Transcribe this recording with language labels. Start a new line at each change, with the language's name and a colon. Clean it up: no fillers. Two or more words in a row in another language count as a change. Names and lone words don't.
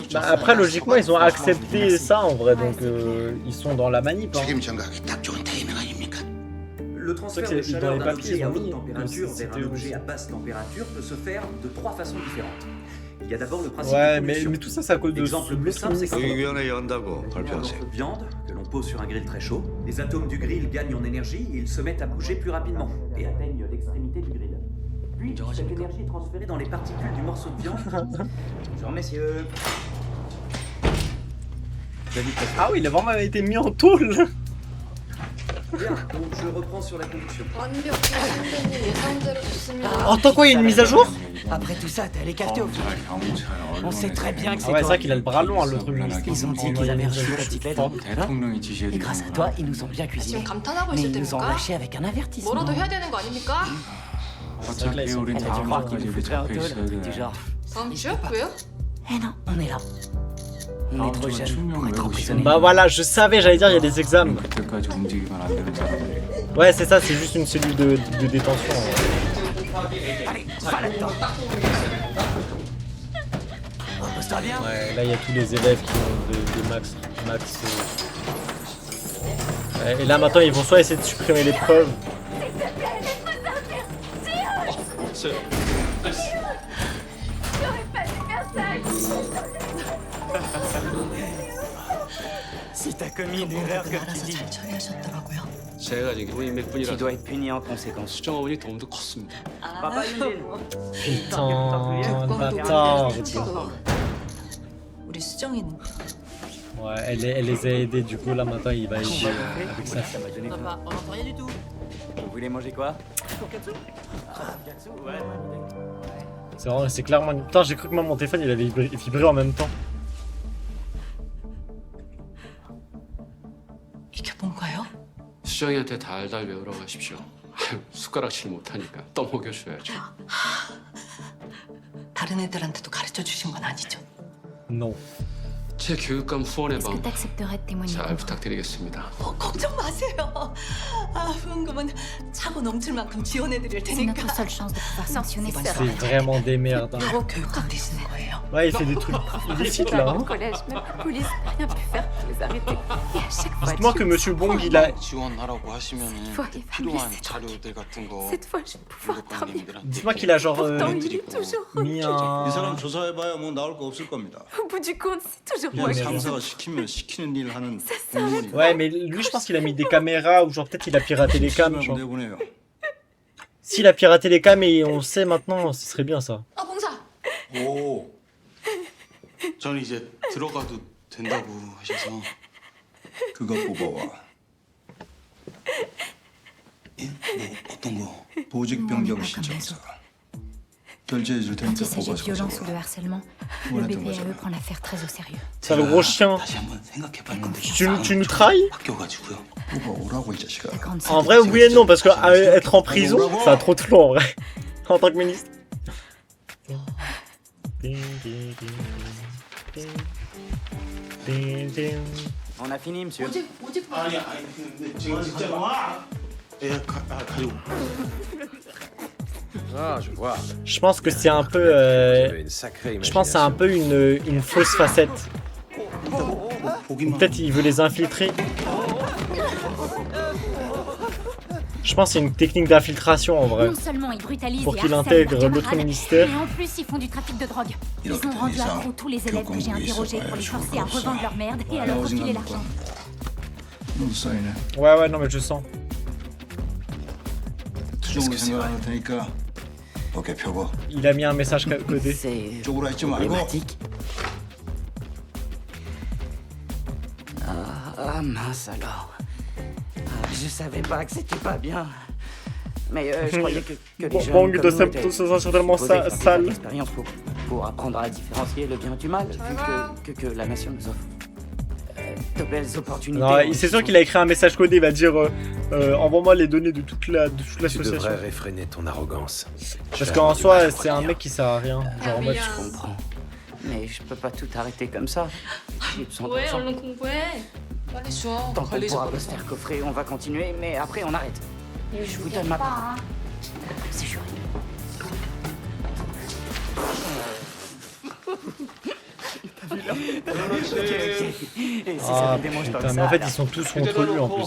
French: Bah après, logiquement, ils ont accepté ça en vrai, donc ils sont dans la manip. Hein. Le transfert de chaleur d'un objet à haute température vers un objet à basse température peut se faire de 3 façons différentes. Il y a d'abord le principe Ouais, de mais combustion. tout ça, c'est à cause de L'exemple le plus simple, c'est quand
Korean: 의견에 연다고
French: on a un
Korean: 발표하세요.
French: morceau de viande que l'on pose sur un grill très chaud. Les atomes du grill gagnent en énergie et ils se mettent à bouger plus rapidement et atteignent l'extrémité du grill. Puis, cette énergie est transférée dans les particules du morceau de viande. Bonjour messieurs. Ah oui, il a vraiment été mis en tôle. Bien, donc je reprends sur la conduction.
Korean: 완벽히 선생님 예상대로 좋습니다.
French: Attends quoi, il y a une mise à jour? Après tout ça, t'es allé capter au final. On sait très bien que c'est Ah ouais, c'est toi. vrai qu'il a le bras long, hein, l'autre ministre. Ils ont dit qu'ils avaient reçu ta petite lettre.
Korean: 대통령이 지시해
French: Et grâce à toi, ils nous ont bien cuisiné.
Korean: 지금 감탄하고
French: Mais
Korean: 있을
French: ils nous ont
Korean: 때입니까?
French: lâchés avec un avertissement.
Korean: 뭐라도 해야 되는 거 아닙니까? 어차피 우린 다음 주까지 이렇게 잡혀 있어야
French: Du
Korean: 돼.
French: genre.
Korean: 다음 주요? 왜요?
French: Eh non, on est là. On est trop jeunes pour être emprisonnés. Bah voilà, je savais, j'allais dire, il y a des examens.
Korean: 그때까지 움직이면 안 되는 사람들이.
French: Ouais, c'est ça, c'est juste une cellule de détention. Allez, va là-dedans. Repose-toi bien. Ouais, là, il y a tous les élèves qui ont de max. Ouais, et là, maintenant, ils vont soit essayer de supprimer les preuves. Si t'as commis une erreur comme tu dis,
Korean: 제가 지금 기분이 몇
French: tu
Korean: 분이라서
French: dois être puni en conséquence.
Korean: 수정어머니 도움도 컸습니다.
French: Papa Yunjin. Putain, bâtard.
Korean: 우리 수정이는
French: Ouais, elle les a aidés, du coup, là, maintenant, il va aider avec sa fille. On n'entend rien du tout. Vous voulez manger quoi? Tonkatsu. Tonkatsu, ouais, C'est vraiment, c'est clairement. Putain, j'ai cru que mon téléphone il avait vibré en même temps.
Korean: 이게 뭔가요? 수정이한테 달달 외우라고 하십시오. 아유, 숟가락질 못하니까 떠먹여줘야죠. 다른 애들한테도 가르쳐 주신 건 아니죠?
French: Non.
Korean: 제 교육감 후원의
French: Est-ce que
Korean: 방
French: t'accepterais de témoigner
Korean: 잘
French: contre?
Korean: 부탁드리겠습니다. 걱정 마세요. 후원금은 차고 넘칠 만큼 지원해드릴
French: C'est
Korean: 테니까.
French: notre seule chance de pouvoir sanctionner
Korean: 이번
French: ça. C'est vraiment des merdes. Hein.
Korean: 요거 교육감 되시는 거예요.
French: Ouais, il fait des trucs illicites là. Hein. Au collège, même la police n'a rien pu faire pour les arrêter. Et à chaque fois, Dites-moi que Monsieur Bong, il a.
Korean: 지원하라고 하시면은
French: fois, il va me
Korean: 필요한
French: laisser
Korean: 자료들 같은 거
French: cette fois, je vais pouvoir dormir. Dites-moi qu'il a genre Pourtant, il est toujours mis un.
Korean: 이 사람 조사해봐야 뭐 나올 거 없을 겁니다.
French: Au bout du compte, c'est toujours
Korean: 그냥
French: moi qui
Korean: 상사가 시키면 시키는 일 하는 공무원이.
French: Ouais, mais lui, je pense qu'il a mis des caméras ou genre peut-être il a piraté les cams. Genre.
Korean: 내보내요.
French: S'il a piraté les cams et on sait maintenant, ce serait bien ça.
Korean: 봉사. 오. 저는 이제 들어가도 된다고 하셔서 그거 뽑아와. 예? 뭐 어떤 거? 보직 변경 신청서. 결제해 줄
French: Quand
Korean: 테니까
French: il s'agit de
Korean: 뽑아서
French: violence ou
Korean: 가져와.
French: de harcèlement, le BPAE prend l'affaire très au sérieux. C'est le gros chien.
Korean: 다시 한번 생각해볼 건데.
French: Tu nous trahis?
Korean: 바뀌어가지고요. 뽑아오라고 이 자식아.
French: En vrai, oui et non, parce que être en prison, ça a trop de flow en vrai. En tant que ministre. On a fini, monsieur.
Korean: 아니 근데 지금 진짜 와. 가지고.
French: Ah, je vois. Je pense que c'est un peu. Je pense que c'est un peu une fausse facette. Peut-être il veut les infiltrer. Je pense que c'est une technique d'infiltration en vrai. Non seulement ils brutalisent Pour et qu'il harcèlent intègre leurs l'autre camarades, ministère. mais en plus ils font du trafic de drogue. Ils ont rendu accro tous les élèves que j'ai interrogés pour les forcer à revendre leur merde et à leur refiler l'argent. Ouais, non, mais je sens.
Korean: 투정으로 생각할 테니까 어깨 펴고.
French: Il a mis un message codé.
Korean: 쪽으로 했지 말고.
French: Ah mince alors. Je savais pas que c'était pas bien. Mais je croyais que les jeunes Bong comme de nous étaient certainement supposés faire sale. cette expérience pour apprendre à différencier le bien du mal, vu que la nation nous offre de belles opportunités. Non, c'est sûr qu'il a écrit un message codé, il va dire envoie-moi les données de toute Tu l'association. devrais réfréner ton arrogance. Parce qu'en soi, c'est un mec qui sert à rien. Genre en mode. Je comprends. Mais je peux pas tout arrêter comme ça. J'ai besoin
Korean: 왜
French: d'argent.
Korean: 얼른 공부해? 빨리 줘.
French: Tant qu'on pourra pas se faire coffrer, on va continuer, mais après on arrête. Je vous donne ma part. C'est juré. Ah putain, mais en fait ils sont tous contre lui en plus.